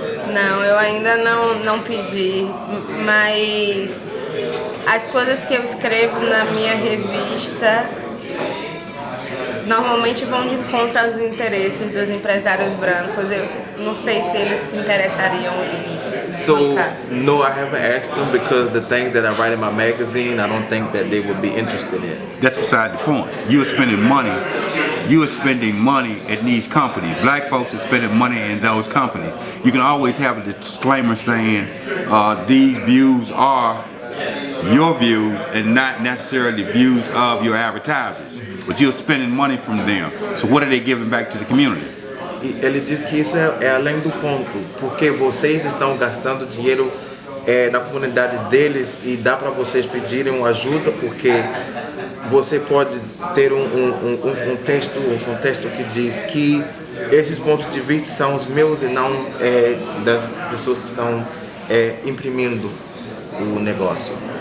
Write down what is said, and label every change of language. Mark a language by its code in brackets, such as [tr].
[pt] Não, eu ainda não pedi, mas as coisas que eu escrevo na minha revista normalmente vão de encontro aos interesses dos empresários brancos. Eu não sei se eles se interessariam em [en] So, [pt] bancar. [en] no, I haven't asked them, because the things that I write in my magazine, I don't think that they would be interested in. That's beside the point. You are spending money. You are spending money at these companies. Black folks are spending money in those companies. You can always have a disclaimer saying these views are your views and not necessarily views of your advertisers. But you're spending money from them. So what are they giving back to the community? [pt] E ele diz que isso é além do ponto, porque vocês estão gastando dinheiro na comunidade deles, e dá para vocês pedirem uma ajuda, porque você pode ter um texto que diz que esses pontos de vista são os meus e não das pessoas que estão imprimindo o negócio.